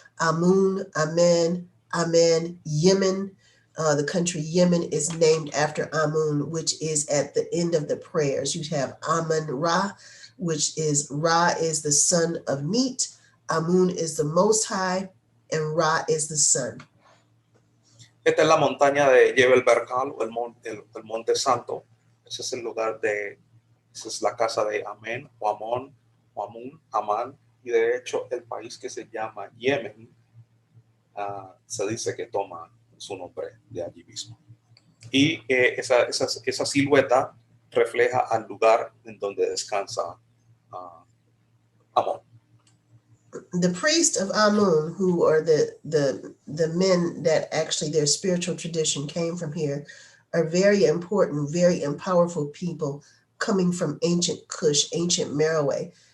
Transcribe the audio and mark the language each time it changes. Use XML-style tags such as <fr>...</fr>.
<en>Amun, Amen, Yemen. The country Yemen is named after Amun, which is at the end of the prayers. You have Amun Ra, which is Ra is the son of meat, Amun is the most high, and Ra is the sun.</en> <es>Esta es la montaña de Jebel Barkal, o el monte santo. Ese es el lugar esa es la casa de Amén, o Amón, o Amun, Amán, y de hecho el país que se llama Yemen se dice que toma su nombre de allí mismo. Y esa silueta refleja al lugar en donde descansa Amón.</es> <en>The priest of Amun, who are the men that actually their spiritual tradition came from here, are very important, very powerful people coming from ancient Kush, ancient Meroe.</en>